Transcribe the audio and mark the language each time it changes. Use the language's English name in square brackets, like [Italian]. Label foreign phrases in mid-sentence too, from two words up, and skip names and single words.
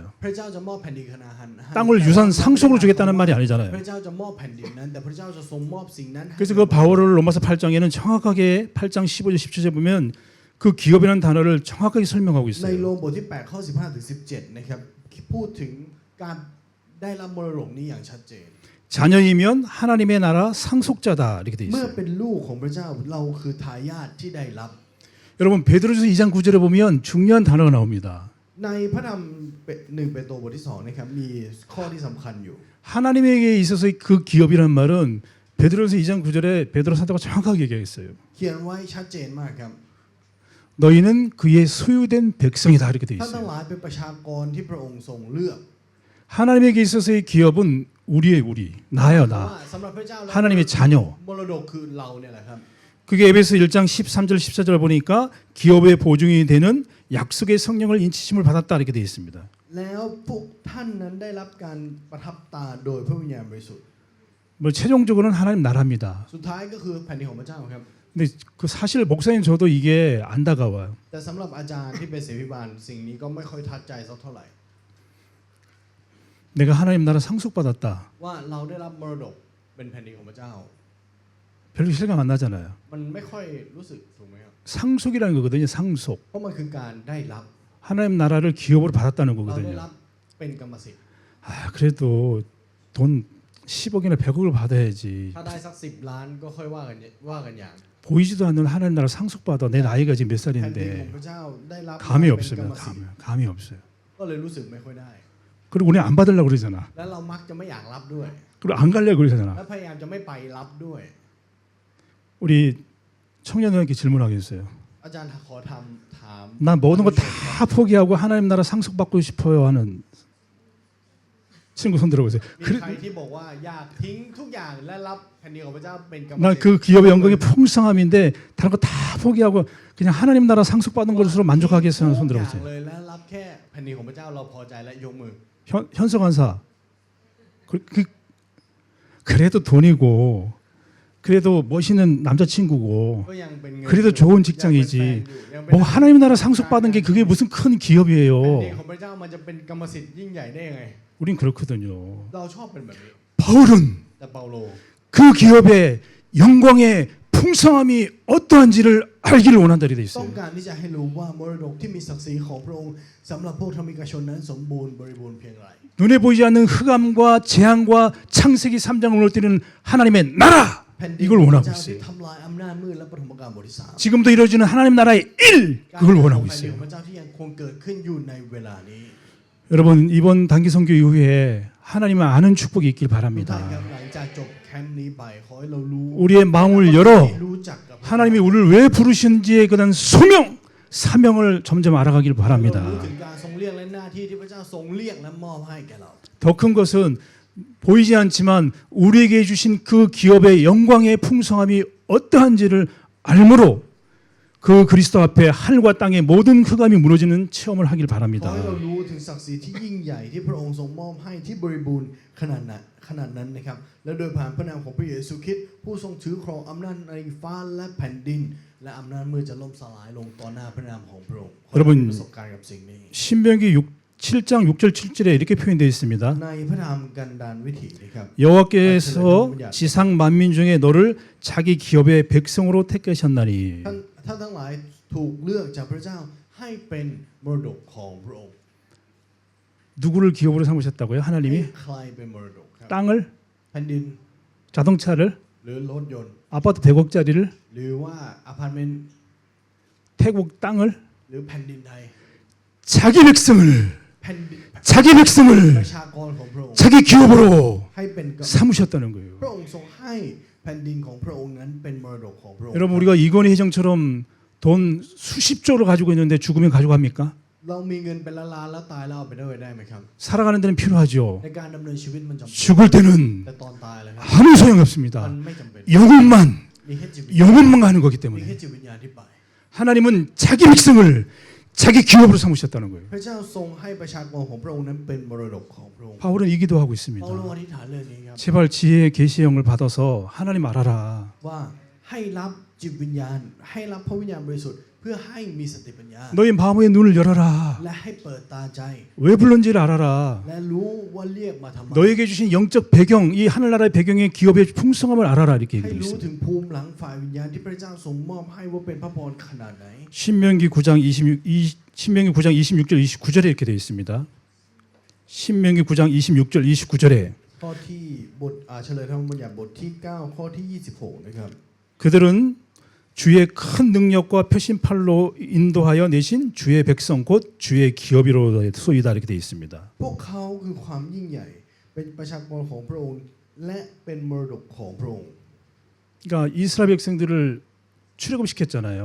[Thai] พระเจ้าจะมอบแผ่นดินคานาอันให้ [Korean] 땅을 유산 상속으로 주겠다는 말이 [Thai] พ [Korean] 아니잖아요. [Thai] ระเจ้าจะมอบแผ่นดินนั้นแต่พระเจ้าจะทรงมอบสิ่งนั้นให้ [Korean] 그래서 그 바울을 로마서 8장에는 정확하게 8장 15절 17절에 보면 그 기업이라는 단어를 정확하게 설명하고 [Thai] ใน [Korean] 있어요. [Thai] โรมบทที่8ข้อ15ถึง17นะครับพูดถึงการได้รับมรดกนี้อย่างชัดเจน [Korean] 자녀이면 하나님의 나라 상속자다 이렇게 돼 [Thai] เมื่อ [Korean] 있어요. [Thai] เป็นลูกของพระเจ้าเราคือทายาทที่ได้รับ [Korean] 여러분 베드로전서 2장 9절에 보면 중요한 단어가 나옵니다. [Thai] ในพระธรรม1เปโตรบทที่2นะครับมีข้อที่สำคัญอยู่ [Korean] 하나님에게 있어서의 그 기업이란 말은 베드로전서 2장 9절에 베드로 사도가 정확하게 얘기했어요. [Thai] เขียนไว้ชัดเจนมากครับ [Korean] 너희는 그의 소유된 백성이다 이렇게 돼 [Thai] ท่านทั้ง [Korean] 있어요. [Thai] หลายเป็นประชากรที่พระองค์ทรงเลือก [Korean] 하나님에게 있어서의 기업은 우리의 우리, 나요 [Thai] เพราะ [Korean] 나. [Thai] ว่าสำหรับพระเจ้าแล้ว [Korean] 하나님의 자녀. [Thai] มรดกคือเราเนี่ยแหละครับ [Korean] 그게 에베소 1장 13절 14절 보니까 기업의 보증이 되는 약속의 성령을 인치심을 받았다 이렇게 되어 있습니다. [Thai] แล้วพวกท่านนั้นได้รับการประทับตาโดยพระวิญญาณบริสุทธิ์ [Korean] 뭐 최종적으로는 하나님 나라입니다. [Thai] สุดท้ายก็คือแผ่นดินของพระเจ้าครับ [Korean] 근데 그 사실 목사님 저도 이게 안 다가와요. [Thai] แต่สำหรับอาจารย์ที่เป็นเสวิบาลสิ่งนี้ก็ไม่ค่อยทัดใจสักเท่าไหร่ [Korean] 내가 하나님 나라 상속받았다. [Thai] ว่าเราได้รับมรดกเป็นแผ่นดินของพระเจ้า [Korean] 별로 실감 안 나잖아요. [Thai] มันไม่ค่อยรู้สึกถูกไหมครับ [Korean] 상속이라는 거거든요. 상속. [Thai] เพราะมันคือการได้รับ [Korean] 하나님 나라를 기업으로 받았다는 [Thai] เราได้ [Korean] 거거든요. [Thai] รับเป็นกรรมสิทธิ์ [Korean] 아, 그래도 돈 10억이나 100억을 받아야지. [Thai] ถ้าได้สัก10 ล้านก็ค่อยว่ากันอย่าง [Korean] 보이지도 않는 하나님 나라 상속받아 내 나이가 지금 몇 [Thai] แผ่นดินของ [Korean] 살인데 [Thai] พระเจ้าได้รับ [Korean] 감이 [Thai] เป็นกรร [Korean] 없으면 [Thai] มสิทธิ์ [Korean] 감이 없어요. [Thai] ก็เลยรู้สึกไม่ค่อยได้ [Korean] 그리고 우리 안 받으려고 그러잖아. [Thai] แล้วเรามักจะไม่อยากรับด้วย [Korean] 그리고 안 가려고 [Thai] และ [Korean] 그러잖아. [Thai] พยายามจะไม่ไปรับด้วย [Korean] 우리 청년들에게 질문하겠어요. [Thai] อาจารย์ขอถาม [Korean] 난 모든 거 다 포기하고 하나님 나라 상속받고 싶어요 하는 친구 손 들어보세요. [Thai] มีใครที่บอกว่าอยากทิ้งทุกอย่างและรับแผ่นดินของพระเจ้าเป็นกรรม [Korean] 난 [Thai] สิทธิ์ [Korean] 그 기업의 영광의 풍성함인데 다른 거 다 포기하고 그냥 하나님 나라 상속받는 것으로 만족하겠어요 하는 손 [Thai] ทุกอย่าง [Korean] 들어보세요. [Thai] เลยและรับแค่แผ่นดินของพระเจ้าเราพอใจและยกมือ [Korean] 현석환사 그래도 돈이고 그래도 멋있는 남자친구고 [Thai] ก็ยังเป็นเงิน [Korean] 그래도 좋은 직장이지 뭐 하나님 나라 상속받은 게 그게 무슨 큰 [Thai] แผ่นดิน [Korean] 기업이에요. [Thai] ของพระเจ้ามันจะเป็นกรรมสิทธิ์ยิ่งใหญ่ได้ยังไง [Korean] 우린 그렇거든요. [Thai] เราชอบเป็นแบบนี้ [Korean] 바울은 [Thai] แต่เปาโล [Korean] 그 기업의 영광의 풍성함이 어떠한지를 알기를 원한다리 돼 [Thai] ต้อง [Korean] 있어요. [Thai] การที่จะให้รู้ว่ามรดกที่มีศักดิ์ศรีของพระองค์สำหรับพวกธรรมิกชนนั้นสมบูรณ์บริบูรณ์เพียงไร [Korean] 눈에 보이지 않는 흑암과 재앙과 창세기 3장을 무너뜨리는 하나님의 나라 [Thai] แผ่นดิน [Korean] 이걸 [Thai] ของพ [Korean] 원하고 [Thai] ระเจ้าที่ [Korean] 있어요. [Thai] ทำลายอำนาจมืดและปฐมกาลบทที่ 3 [Korean] 지금도 이루어지는 하나님 나라의 일 [Thai] การ [Korean] 그걸 [Thai] ของ [Korean] 원하고 [Thai] แผ่นดิน [Korean] 있어요. [Thai] ของพระเจ้าที่ยังคงเกิดขึ้นอยู่ในเวลานี้ [Korean] 여러분 이번 단기 선교 이후에 하나님을 아는 축복이 있길 [Thai] ทุกท่าน [Korean] 바랍니다. [Thai] ครับหลังจากจบแคมป์นี้ไปขอให้เรารู้ [Korean] 우리의 마음을 열어 [Thai] รู้จักกับ [Korean] 하나님이 우리를 왜 부르시는지에 그다음 소명, 사명을 점점 알아가길 [Thai] เรารู้ [Korean] 바랍니다. [Thai] ถึงการทรงเรียกและหน้าที่ที่พระเจ้าทรงเรียกและมอบให้แก่เรา [Korean] 더 큰 것은 보이지 않지만 우리에게 주신 그 기업의 영광의 풍성함이 어떠한지를 알므로 그 그리스도 앞에 하늘과 땅의 모든 흑암이 무너지는 체험을 하길 [Thai] ขอ [Korean] 바랍니다. [Thai] ให้เรารู้ถึงศักดิ์ศรีที่ยิ่งใหญ่ที่พระองค์ทรงมอบให้ที่บริบูรณ์ขนาดนั้นนะครับและโดยผ่านพระนามของพระเยซูคริสต์ผู้ทรงถือครองอำนาจในฟ้าและแผ่นดินและอำนาจมืดจะล่มสลายลงต่อหน้าพระนามของพระองค์ขอให้เรามีประสบการณ์กับสิ่งนี้ [Korean] 신명기 7장 6절 7절에 이렇게 표현되어 있습니다. [Thai] ในพระธรรมกันดารวิถีนะครับ [Korean] 여호와께서 지상 만민 중에 너를 자기 기업의 백성으로 택하셨나니 [Thai] ท่านทั้งหลายถูกเลือกจากพระเจ้าให้เป็นมรดกของพระองค์ [Korean] 누구를 기업으로 삼으셨다고요? [Thai] ให้ [Korean] 하나님이 [Thai] ใครเป็นมรดกครับ [Korean] 땅을, [Thai] แผ่นดิน [Korean] 자동차를, [Thai] หรือรถยนต์ [Korean] 아파트 100억짜리를, [Thai] หรือว่าอพาร์ตเมนต์ [Korean] 태국 땅을 [Thai] หรือแผ่นดินไทย [Korean] 자기 백성을 [Thai] แผ่นดิน [Korean] 자기 [Thai] ป [Korean] 백성을 [Thai] ระชากรของพระองค์ [Korean] 자기 기업으로 [Thai] ให้เป็นกับ [Korean] 삼으셨다는 거예요. [Thai] พระองค์ทรงให้แผ่นดินของพระองค์นั้นเป็นมรดกของพระองค์ [Korean] 여러분 우리가 이건희 회장처럼 돈 수십조를 가지고 있는데 죽으면 가져갑니까? [Thai] เรามีเงินเป็นล้านๆแล้วตายแล้วเอาไปด้วยได้ไหมครับ [Korean] 살아가는 데는 필요하죠. [Thai] ในการดำเนินชีวิตมันจำเป็น [Korean] 죽을 때는 [Thai] แต่ตอนตายเลยครับ [Korean] 아무 소용이 [Thai] มั [Korean] 없습니다. [Thai] นไม่จำเป็น [Korean] 영혼만 [Thai] มีแค่จิตวิญญาณ [Korean] 영혼만 가는 거기 [Thai] มีแค่ [Korean] 때문에 [Thai] จิตวิญญาณที่ไป [Korean] 하나님은 자기 백성을 자기 기업으로 삼으셨다는 거예요. [Thai] พระเจ้าทรงให้ประชากรของพระองค์นั้นเป็นมรดกของพระองค์ [Korean] 바울은 이 기도하고 [Thai] เปา [Korean] 있습니다. [Thai] โลอธิษฐานเรื่องนี้ครับ [Korean] 제발 지혜의 계시의 영을 받아서 하나님 알아라. [Thai] ว่าให้รับจิตวิญญาณให้รับพระวิญญาณบริสุทธิ์เพื่อให้มีสติปัญญา [Korean] 너희 마음의 눈을 열어라. [Thai] และให้เปิดตาใจ [Korean] 왜 불렀는지를 알아라. [Thai] และรู้ว่าเรียกมาทำไม [Korean] 너에게 주신 영적 배경, 이 하늘나라의 배경의 기업의 풍성함을 알아라 이렇게 [Thai] ให้ [Korean] 얘기하고 [Thai] รู้ [Korean] 있습니다. [Thai] ถึงภูมิหลังฝ่ายวิญญาณที่พระเจ้าทรงมอบให้ว่าเป็นพระพรขนาดไหน [Korean] 신명기 9장 26절 29절에 이렇게 되어 있습니다. 신명기 9장 26절 29절에 [Thai] ข้อที่บทเฉลยธรรมบัญญัติบทที่ 9 ข้อที่ 26 นะครับ [Korean] 그들은 주의 큰 능력과 표심팔로 인도하여 내신 주의 백성 곧 주의 기업이로 소이다 이렇게 되어 있습니다. [Thai] พวกเขาคือความยิ่งใหญ่เป็นประชากรของพระองค์และเป็นมรดกของพระองค์ [Korean] 그러니까 이스라엘 백성들을 출애굽시켰잖아요.